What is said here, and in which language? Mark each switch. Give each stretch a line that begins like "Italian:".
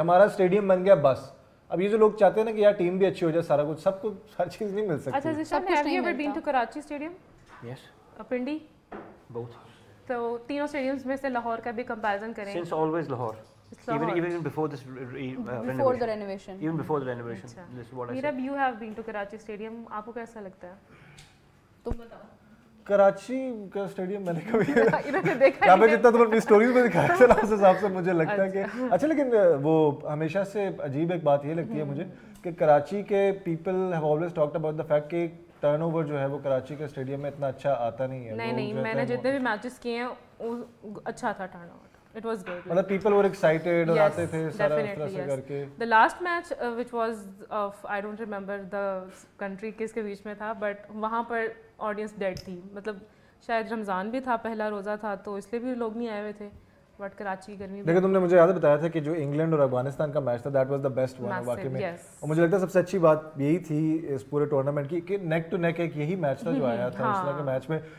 Urdu: ہمارا اسٹیڈیم بن گیا بس, اب یہ جو لوگ چاہتے ہیں نا کہ یار ٹیم بھی اچھی ہو جائے, سارا کچھ, سب کو ہر چیز نہیں مل سکتی.
English: اچھا Zeeshan, have you ever been to Karachi stadium? Yes,
Urdu: پنڈی, بہت. تو تینوں اسٹیڈیمز میں سے لاہور کا بھی کمپیریزن کریں.
English: Since always Lahore, even before this before the renovation, even before the renovation. This is what I said. You have been to Karachi stadium,
Urdu: آپ کو کیسا لگتا ہے؟ تم بتاؤ. کراچی کا اسٹیڈیم میں نے کبھی یہاں پہ جتنا تم اپنی اسٹوریز میں دکھایا تھا نا, اس حساب سے مجھے لگتا ہے کہ اچھا. لیکن وہ ہمیشہ سے عجیب ایک بات یہ لگتی ہے مجھے کہ کراچی کے
English: people have always talked about the fact
Urdu: کہ ٹرن اوور جو ہے وہ کراچی کے اسٹیڈیم میں اتنا اچھا آتا نہیں ہے. نہیں, میں نے جتنے بھی میچز کیے ہیں اچھا تھا turn over.
English: It was good.
Urdu: مطلب
English: people were excited
Urdu: اور آتے تھے سارا اس طرح سے کر کے.
English: The last match which was of I don't remember the country
Urdu: کس کے بیچ میں تھا,
English: but وہاں پر audience dead تھی.
Urdu: مطلب شاید رمضان بھی تھا, پہلا روزہ تھا, تو اس لیے بھی لوگ نہیں آئے ہوئے تھے. بٹ کراچی کی گرمی. لیکن تم نے مجھے یاد بتایا تھا کہ جو انگلینڈ اور افغانستان کا میچ تھا
English: that was the best one
Urdu: واقعی میں. اور مجھے لگتا ہے سب سے اچھی بات یہی تھی اس پورے ٹورنامنٹ کی کہ نیک ٹو نیک ایک یہی میچ تھا جو آیا تھا. اس طرح کے میچ میں